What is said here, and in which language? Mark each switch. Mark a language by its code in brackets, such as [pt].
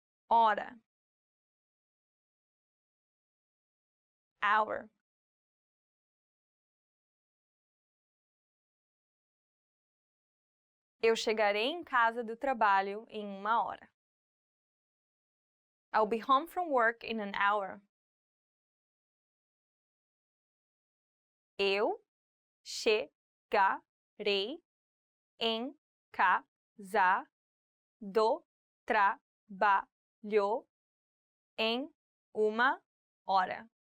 [pt] Hora. [en] hour. [pt] Eu chegarei em casa do trabalho em 1 hora. [en] I'll be home from work in an hour. [pt] Eu chegarei em casa do trabalho em 1 hora.